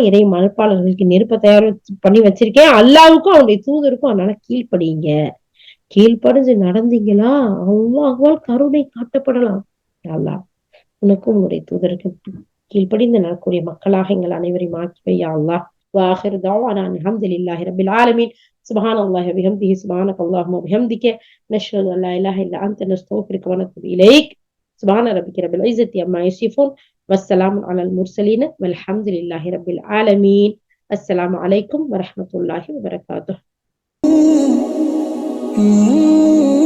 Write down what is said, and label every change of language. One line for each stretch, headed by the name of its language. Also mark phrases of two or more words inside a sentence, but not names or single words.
Tamil: இறை மறுப்பாளர்களுக்கு நெருப்பை தயார் பண்ணி வச்சிருக்கேன், அல்லாஹ்வுக்கும் அவனுடைய தூதருக்கும். அதனால கீழ்ப்படிங்க. கீழ்ப்படிஞ்சு நடந்தீங்களா அல்லாஹ்வால் கருணை காட்டப்படலாம். அல்லாஹ் உனக்கும் உன்னுடைய தூதருக்கு கீழ்ப்படிந்து நடக்கூடிய மக்களாக எங்கள் அனைவரையும் ஆக்கி வையா அல்லாஹ்.
Arabic: وآخر دعوانا أن الحمد لله رب العالمين. سبحان الله وبحمده سبحانك اللهم وبحمدك نشهد أن لا إله إلا أنت نستغفرك ونتوب إليك. سبحان ربك رب العزة عما يصفون والسلام على المرسلين والحمد لله رب العالمين. السلام عليكم ورحمة الله وبركاته.